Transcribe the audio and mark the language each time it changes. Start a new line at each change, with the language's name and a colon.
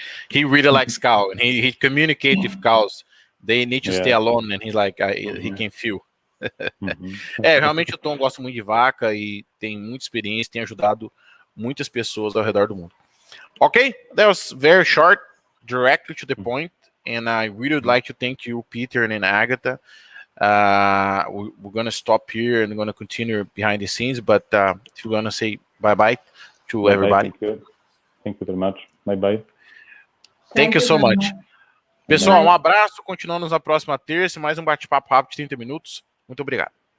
English: He really likes cow, and he communicates with cows. They need to stay alone, and he's like, he can feel.
Portuguese: Realmente o Tom gosta muito de vaca e tem muita experiência, tem ajudado muitas pessoas ao redor do mundo.
English: Okay, that was very short, directly to the point, and I really would like to thank you, Peter and Agata. We're going to stop here and going to continue behind the scenes, but if you're going to say bye-bye to everybody. Thank you very much. Bye-bye. Thank you so much.
Portuguese: Pessoal, um abraço, continuamos na próxima terça, mais um bate-papo rápido de 30 minutos. Muito obrigado.